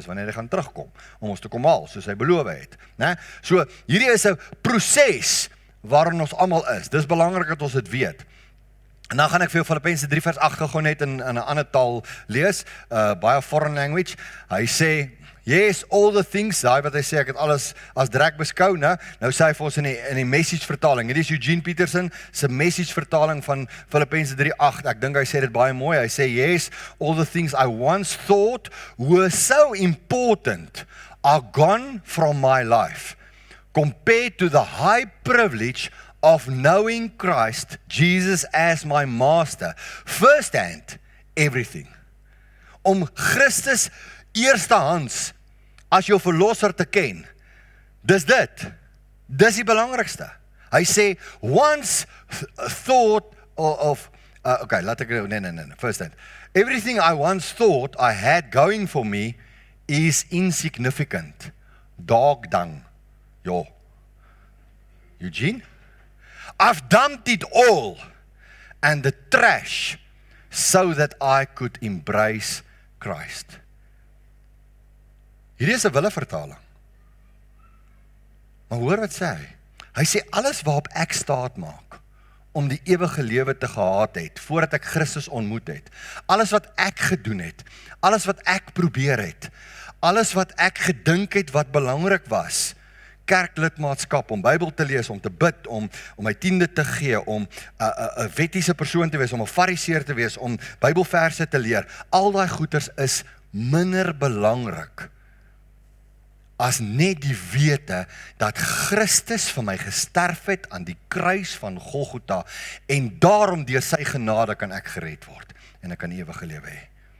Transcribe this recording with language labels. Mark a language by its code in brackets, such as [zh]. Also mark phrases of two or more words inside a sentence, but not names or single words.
[af] Wanneer hy gaan terugkom om ons te kom haal, soos hy beloof het, né? So, hierdie is 'n proses waarin ons almal is. Dis belangrik dat ons dit weet. En dan gaan ek vir Filippense 3 vers 8 gou net in 'n ander taal lees, baie [en] foreign language. [af] Hy sê, [en] yes, all the things, [af] daai wat hy sê, ek het alles as drek beskou, né? Nou sê hy vir ons in die message vertaling. Dit is Eugene Peterson se message vertaling van Filippense 3:8. Ek dink hy sê dit baie mooi. Hy sê, [en] yes, all the things I once thought were so important are gone from my life, compared to the high privilege of knowing Christ, Jesus as my master, firsthand, everything. [af] Om Christus eerstehands as jou verlosser te ken, dis die belangrikste. Hy sê, [en] once thought of okay, [af] laat ek, nee, [en] firsthand. Everything I once thought I had going for me is insignificant. Dog dung. Jo. Eugene? I've dumped it all and the trash so that I could embrace Christ. [af] Hierdie is 'n willevertaling. Maar hoor wat sê hy? Hy sê alles waarop ek staat maak om die ewige lewe te gehad het, voordat ek Christus ontmoet het, alles wat ek gedoen het, alles wat ek probeer het, alles wat ek gedink het wat belangrik was, kerklidmaatskap, om Bybel te lees, om te bid, om my tiende te gee, om 'n wettiese persoon te wees, om 'n fariseer te wees, om Bybelverse te leer, al daai goeders is minder belangrik as net die wete dat Christus vir my gesterf het aan die kruis van Golgotha en daarom deur sy genade kan ek gered word en ek kan ewige lewe hê.